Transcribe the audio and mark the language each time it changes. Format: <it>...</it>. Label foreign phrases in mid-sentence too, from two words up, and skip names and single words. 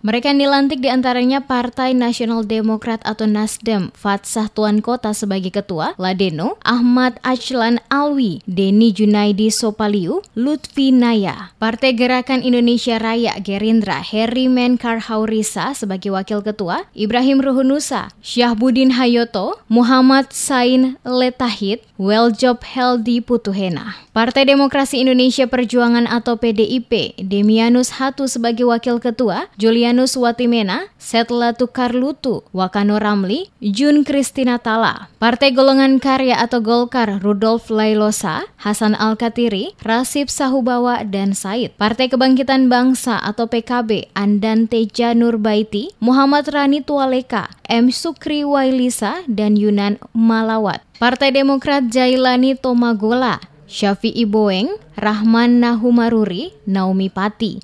<id>Mereka yang dilantik diantaranya Partai Nasional Demokrat atau Nasdem, Fatsah Tuan Kota sebagai Ketua, Ladeno, Ahmad Achlan Alwi, Deni Junaidi Sopaliu, Lutfi Naya, Partai Gerakan Indonesia Raya Gerindra, Heri Menkarhaurisa sebagai Wakil Ketua, Ibrahim Ruhunusa, Syahbudin Hayoto, Muhammad Sain Letahid, Weljob Heldi Putuhena. Partai Demokrasi Indonesia Perjuangan atau PDIP, Demianus Hatu sebagai Wakil Ketua, Julianus Watimena, Setla Tukarlutu, Wakano Ramli, Jun Kristina Tala. Partai Golongan Karya atau Golkar, Rudolf Lailosa, Hasan Al-Katiri, Rasib Sahubawa, dan Said. Partai Kebangkitan Bangsa atau PKB, Andante Janur Baiti, Muhammad Rani Tualeka, M. Sukri Wailisa, dan Yunan Malawat. Partai Demokrat Jailani Tomagola, Syafi'i Boeng, Rahman Nahumaruri, Naomi Pati.</id>